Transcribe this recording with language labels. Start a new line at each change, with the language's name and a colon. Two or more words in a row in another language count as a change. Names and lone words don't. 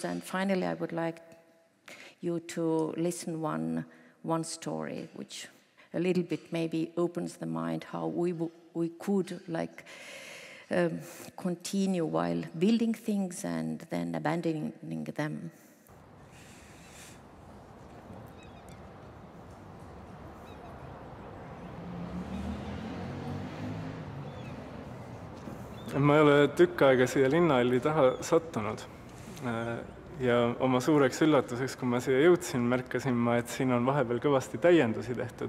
English: And finally, I would like you to listen one story, which a little bit maybe opens the mind how we could like continue while building things and then abandoning them.
Estonian: Ma ei ole tükk aega siia linnahalli taha sattunud ja oma suureks üllatuseks, kui ma siia jõudsin, märkasin ma, et siin on vahepeal kõvasti täiendusi tehtud.